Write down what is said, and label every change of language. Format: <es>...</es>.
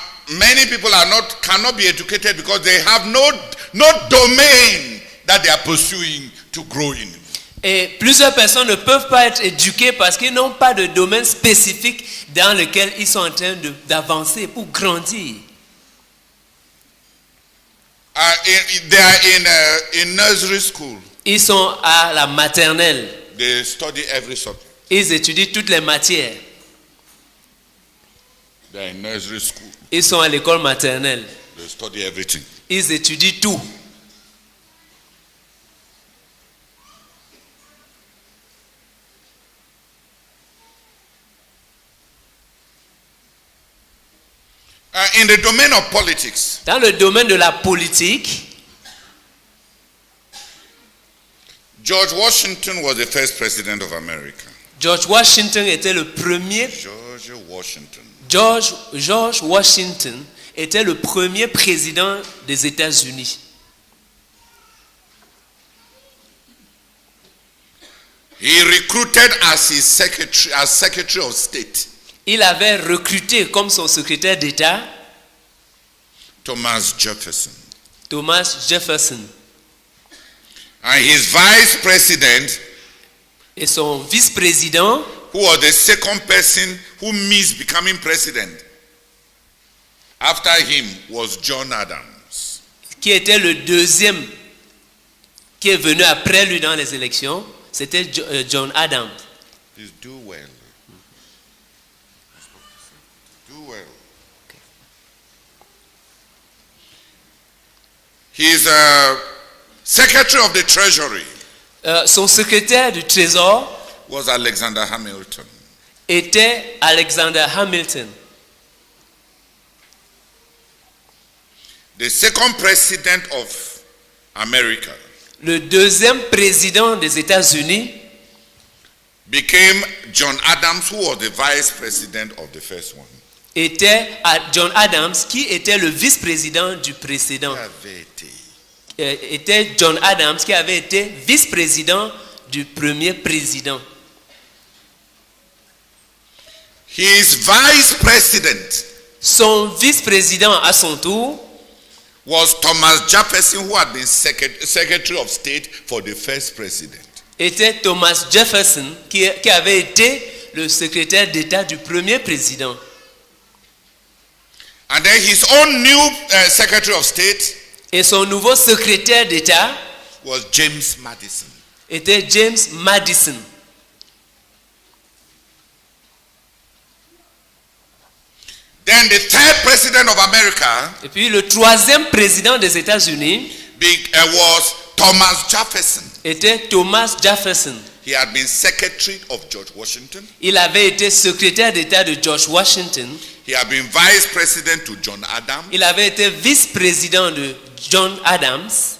<en>Many people cannot be educated because they have no domain that they are pursuing to grow in.</en> <fr>Et plusieurs personnes ne peuvent pas être éduquées parce qu'ils n'ont pas de domaine spécifique dans lequel ils sont en train d'avancer pour grandir.</fr> <en>They are in nursery school.</en> <fr>Ils sont à la maternelle.</fr> <en>They study every subject.</en> <fr>Ils étudient toutes les matières.</fr> <en>They are in nursery school.</en> <fr>Ils sont à l'école maternelle.</fr> <en>They study everything.</en> <fr>Ils étudient tout.</fr> <en>In the domain of politics,</en> <fr>Dans le domaine de la politique,</fr> <en>George Washington was the first president of America.</en> <fr>George Washington était le premier.</fr> <en>George Washington.</en> <fr>George Washington était le premier président des États-Unis.</fr> <en>He recruited as his Secretary of State</en> <fr>Il avait recruté comme son secrétaire d'État</fr> <en>Thomas Jefferson.</en> <fr>Thomas Jefferson</fr> <en>And his vice president,</en> <fr>et son vice-président,</fr> <en>who was the second person who missed becoming president after him, was John Adams.</en> <fr>qui était le deuxième qui est venu après lui dans les élections, c'était John Adams.</fr> <en>Please do well. Do well. He's Secretary of the Treasury</en> <fr>Son secrétaire du Trésor</fr> <en>was Alexander Hamilton.</en> <fr>était Alexander Hamilton.</fr> <en>The second president of America</en> <fr>Le deuxième président des États-Unis</fr> <en>became John Adams, who was the vice president of the first one.</en> <fr>était John Adams, qui était le vice-président du précédent. Était John Adams, qui avait été vice-président du premier président.</fr> <en>His vice president</en> <fr>Son vice-président à son tour</fr> <en>was Thomas Jefferson, who had been Secretary of State for the first president.</en> <fr>était Thomas Jefferson, qui avait été le secrétaire d'État du premier président.</fr> <en>And then his own new Secretary of State</en> <fr>Et son nouveau secrétaire d'État</fr> <en>was James Madison.</en> <fr>était James Madison.</fr> <en>Then the third president of America</en> <fr>Et puis le troisième président des États-Unis</fr> <en>was Thomas Jefferson.</en> <fr>était Thomas Jefferson.</fr> <en>He had been Secretary of George Washington.</en> <fr>Il avait été secrétaire d'État de George Washington.</fr> <en>He had been vice president to John Adams.</en> <fr>Il avait été vice-président de John Adams.</fr>